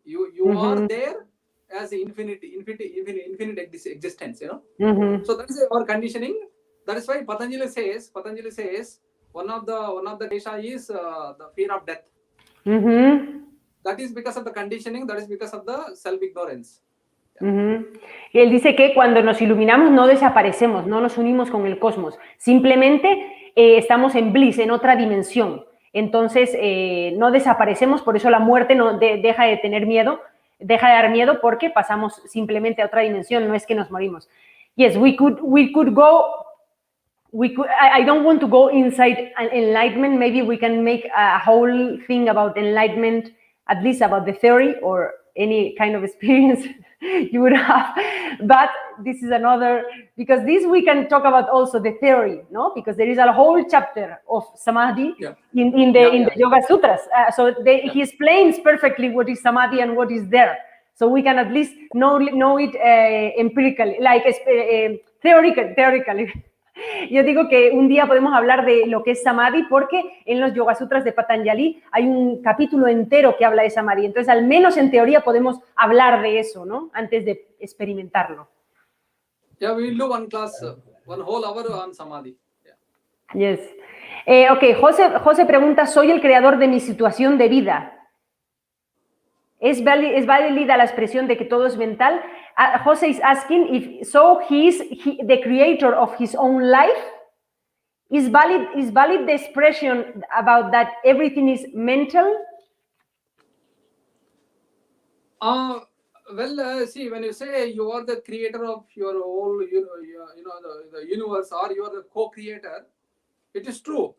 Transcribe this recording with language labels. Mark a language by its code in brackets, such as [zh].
[en] You are there as infinite existence. So that is our conditioning. That is why Patanjali says one of the desha is the fear of death. That is because of the conditioning. That is because of the self-ignorance. [es] Y él dice que cuando nos iluminamos no desaparecemos, no nos unimos con el cosmos, simplemente estamos en bliss, en otra dimensión. Entonces no desaparecemos, por eso la muerte no deja de tener miedo, deja de dar miedo porque pasamos simplemente a otra dimensión, no es que nos morimos. [en] Yes, we could go. I don't want to go inside enlightenment. Maybe we can make a whole thing about enlightenment, at least about the theory or any kind of experience you would have. But this is another, because this we can talk about also the theory, no? Because there is a whole chapter of samadhi in the Yoga Sutras. He explains perfectly what is samadhi and what is there. So we can at least know it empirically, like theoretically. [es] Yo digo que un día podemos hablar de lo que es samadhi porque en los Yoga Sutras de Patanjali hay un capítulo entero que habla de samadhi. Entonces, al menos en teoría podemos hablar de eso, ¿no? Antes de experimentarlo. [en] Yeah, we will do one class, one whole hour on samadhi. Yes. [es] Ok, José pregunta, soy el creador de mi situación de vida. ¿Es válida la expresión de que todo es mental? [en] Jose is asking if so he is the creator of his own life. Is valid the expression about that everything is mental? Well, see, when you say you are the creator of your whole, the universe, or you are the co-creator, it is true.